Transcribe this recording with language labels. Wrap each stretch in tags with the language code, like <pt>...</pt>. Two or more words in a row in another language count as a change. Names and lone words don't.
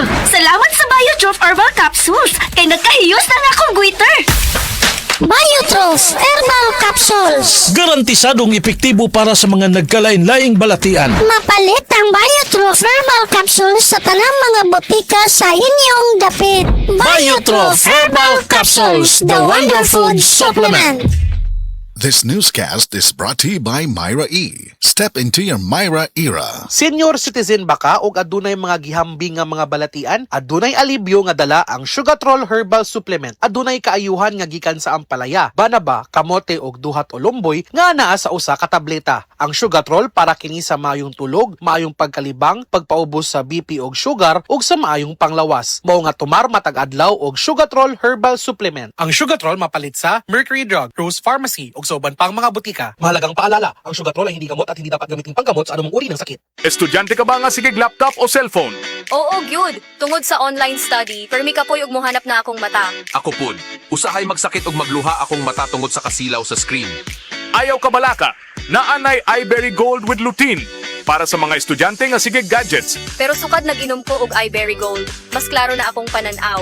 <ceb>Salamat sa Biotrof Herbal Capsules kay nagkahiyos na akong goiter. Biotrof Herbal Capsules. Garantisadong epektibo para sa mga nagkalain-laing balatian. Mapalit ang Biotrof Herbal Capsules sa tanang mga botika sa inyong dapit. Biotrof Herbal Capsules,</ceb> <en>the Wonder Food Supplement. This newscast is brought to you by Myra E. Step into your Myra era.</en> <ceb>Senior citizen ba ka o adunay mga gihambing nga mga balatian? Adunay alibyo nga dala ang Sugatrol Herbal Supplement. Adunay kaayuhan nga gikan sa ampalaya, banaba, kamote og duhat o lumboy nga naa sa usa ka tableta. Ang Sugatrol para kini sa maayong tulog, maayong pagkalibang, pagpaubos sa BP og sugar ug sa maayong panglawas. Mao nga tumar matag adlaw og Sugatrol Herbal Supplement. Ang Sugatrol mapalit sa Mercury Drug, Rose Pharmacy ug sa uban pang mga butika.</ceb> <tl>Mahalagang paalala, ang Sugatrol ay hindi gamot at hindi dapat gamitin panggamot sa anumang uri ng sakit.</tl> <ceb>Estudyante ka ba nga sige laptop o cellphone? Oo, gyud. Tungod sa online study, permi ka po'y og mohanap na akong mata. Ako pud, usahay magsakit og magluha akong mata tungod sa kasilaw sa screen. Ayaw ka balaka, naanay iBerry Gold</ceb> <en>with lutein</en> <ceb>para sa mga estudyante nga sige gadgets. Pero sukad nag-inom ko og iBerry Gold. Mas klaro na akong pananaw.</ceb>